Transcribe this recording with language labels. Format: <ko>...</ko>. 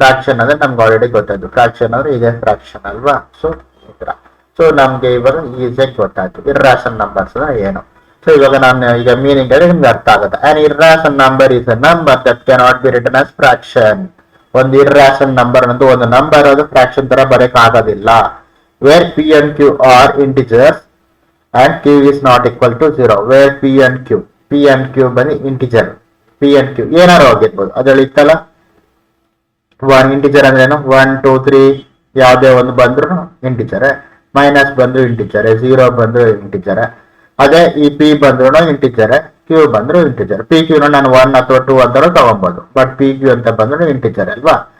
<kn>Fraction ಅಂದ್ರೆ ನಮ್ಗೆ already ಗೊತ್ತಾಯ್ತು, ಫ್ರಾಕ್ಷನ್ ಅಂದ್ರೆ ಇದೇ ಫ್ರಾಕ್ಷನ್ ಅಲ್ವಾ? ಸೊ ಈ ತರ. ಸೊ ನಮ್ಗೆ ಇವಾಗ ಈಸಿಯಾಗಿ ಗೊತ್ತಾಯ್ತು ಇರ್ರಾಷನಲ್ ನಂಬರ್ಸ್ ಏನು. ಸೊ ಇವಾಗ ನಾನು ಈಗ ಮೀನಿಂಗ್ ಹೇಳಿ ನಿಮ್ಗೆ ಅರ್ಥ ಆಗುತ್ತೆ.</kn> <en>An irrational number is a number that can not be written as fraction.</en> <kn>ಒಂದು ಇರ್ರಾಷನಲ್ ನಂಬರ್ ಅಂತೂ ಒಂದು ನಂಬರ್ ಅದು ಫ್ರಾಕ್ಷನ್ ತರ ಬರೆಯಕ್ ಆಗೋದಿಲ್ಲ.</kn> <en>Where p and q are integers and q is not equal to 0, where p and q ಬನ್ನಿ integer.</en> <kn>p and q ಏನಾರು ಆಗಿರ್ಬೋದು, ಅದ್ರಲ್ಲಿ ಇತ್ತಲ್ಲ ಒನ್ ಇಂಟಿಜರ್ ಅಂದ್ರೆ ಏನು, 1 2 3 ಯಾವ್ದೇ ಒಂದು ಬಂದ್ರು ಇಂಟಿಜರ್, ಮೈನಸ್ ಬಂದ್ರು ಇಂಟಿಜರ್, 0 ಬಂದ್ರು ಇಂಟಿಜರ್. ಅದೇ ಈ p ಬಂದ್ರು ಇಂಟಿಜರ್, q ಬಂದ್ರು ಇಂಟಿಜರ್. p q ನಾನು 1 ಅಥವಾ 2 ಅಂತಾನು ತಗೊಬಹುದು, ಬಟ್ p q ಅಂತ ಬಂದ್ರು ಇಂಟಿಜರ್ ಅಲ್ವಾ?</kn>